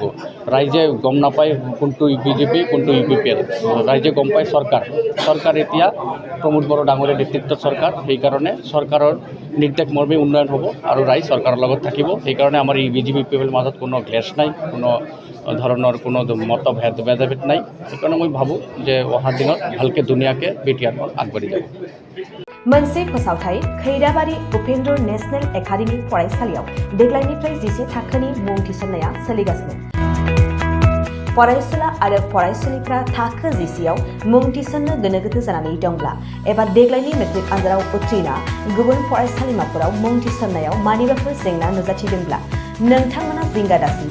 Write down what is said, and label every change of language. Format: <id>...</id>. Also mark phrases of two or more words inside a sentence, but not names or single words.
<as>ৰাইজে গম নাপায় কোনটো BJP কোনটো UPPL, ৰাইজে গম পায় চৰকাৰ এতিয়া প্ৰমোদ বড়ো ডাঙৰীয়াৰ নেতৃত্বত চৰকাৰ। সেইকাৰণে চৰকাৰৰ নিৰ্দেশ মৰ্মে উন্নয়ন হ'ব আৰু ৰাইজ চৰকাৰৰ লগত থাকিব। সেইকাৰণে আমাৰ এই বিজেপি পিপলৰ মাজত কোনো ক্লেছ নাই, কোনো ধৰণৰ কোনো ভেদাভেদ নাই। সেইকাৰণে মই ভাবোঁ যে অহা দিনত ভালকৈ ধুনীয়াকৈ বিটিআৰখন আগবাঢ়ি যাব।</as> <brx>मोनसे फोसावथाय खैराबारि उपेन्द्र नेशनेल एकाडेमि फरायसालियाव देग्लायनिफ्राय 10 थाखोनि मुं थिसननाया सोलिगासिनो। फरायसुला आरो फरायसुलिफ्रा थाखो 10आव मुं थिसननो गोनो गोथो जानानै दंब्ला एबा देग्लायनि मेट्रिक आनजादाव उथ्रिना गुबुन फरायसालिमाफोराव मुं थिसननायाव मानिबाफोर जेंना नुजाथिदोंब्ला नोंथांमोना जिंगा दासि।</brx>